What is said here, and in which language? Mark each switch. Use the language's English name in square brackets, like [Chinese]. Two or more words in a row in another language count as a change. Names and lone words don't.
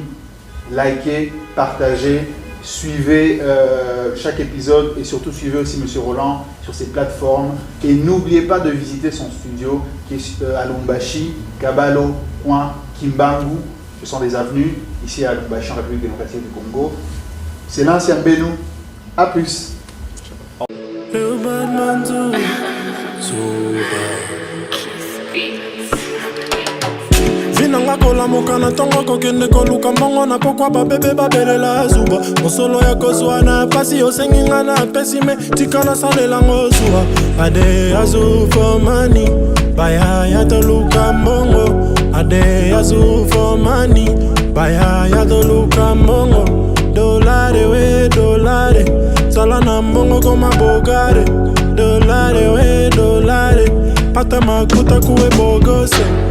[French] Likez, partagez, suivez chaque épisode et surtout suivez aussi Monsieur Roland sur ses plateformes. Et n'oubliez pas de visiter son studio qui est à Lubumbashi, Kabalo, Kimbangu. Ce sont des avenues ici à Lubumbashi, en République démocratique du Congo. C'est l'ancien Benou. A plus. [English] Real bad man too. So bad. [Lingala] kolamoka na ntongo kokende koluka mbongo na pokwa babebe babelela zuba mosolo ya kozwa na pasi osengi nga na pesi me tika nasalelango zuwa ade azu [English] for money [Lingala] baya ya toluka mbongo ade azu [English] for money [Lingala] baya ya toluka mbongo dolare we dolare sala na mbongo koma bogare dolare we dolare pata makuta kuwe bogose